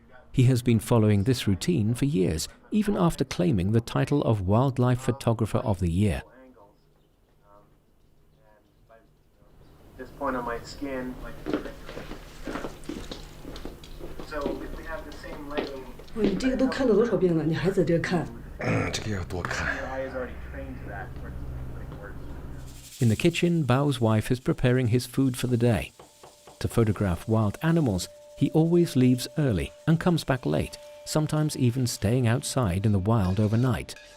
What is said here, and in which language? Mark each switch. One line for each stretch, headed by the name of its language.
English: He has been following this routine for years, even after claiming the title of Wildlife Photographer of the Year. This point on my skin, so if we have the same lighting.
Chinese: 你这个都看了多少遍了？你还在这看？这个要多看。
English: Your eye is already trained to that. Putting words. In the kitchen, Bao's wife is preparing his food for the day. To photograph wild animals, he always leaves early and comes back late, sometimes even staying outside in the wild overnight.